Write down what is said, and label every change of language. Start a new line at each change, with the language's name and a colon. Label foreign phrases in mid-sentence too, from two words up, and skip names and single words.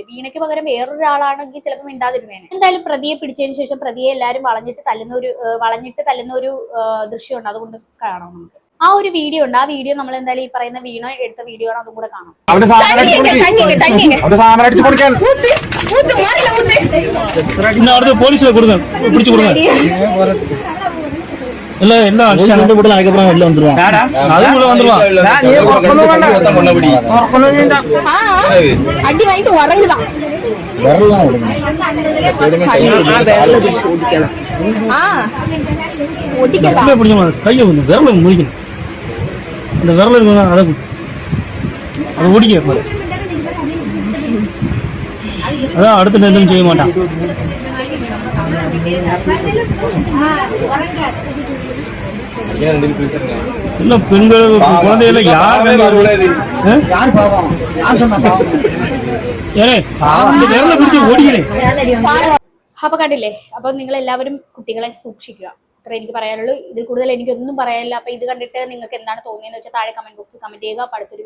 Malayalam: വീണയ്ക്ക് പകരം വേറൊരാളാണെങ്കിൽ ചിലപ്പോൾ മിണ്ടാതിരുന്നേനെ. എന്തായാലും പ്രതിയെ പിടിച്ചതിന് ശേഷം പ്രതിയെ എല്ലാവരും വളഞ്ഞിട്ട് തല്ലുന്ന ഒരു ദൃശ്യമുണ്ട്, അതുകൊണ്ട് കാണാം നമുക്ക്. ആ ഒരു വീഡിയോ ഉണ്ട്. ആ വീഡിയോ നമ്മൾ എന്തായാലും ഈ പറയുന്ന വീണ എടുത്ത വീഡിയോ ആണ്, അതും കൂടെ കാണാം. പോലീസിനെ പിടിച്ചു കൊടുക്കാൻ
Tamil: அடி வாங்கிட்டு உறங்குதான் கைய விரல முடிக்கணும். இந்த விரல இருக்கு அதை ஓடிக்க. அதான் அடுத்த நேரம் செய்ய மாட்டான். இல்ல பெண்கள் குழந்தைகள யார்
Malayalam: വിരല പിടിച്ച് ഓടിക്കണേ. അപ്പൊ കണ്ടില്ലേ. അപ്പൊ നിങ്ങൾ എല്ലാവരും കുട്ടികളെ സൂക്ഷിക്കുക. അത്ര എനിക്ക് പറയാനുള്ളൂ. ഇതിൽ കൂടുതൽ എനിക്കൊന്നും പറയാനില്ല. അപ്പൊ ഇത് കണ്ടിട്ട് നിങ്ങൾക്ക് എന്താണ് തോന്നിയെന്ന് വെച്ചാൽ താഴെ കമന്റ് ബോക്സിൽ കമന്റ് ചെയ്യുക.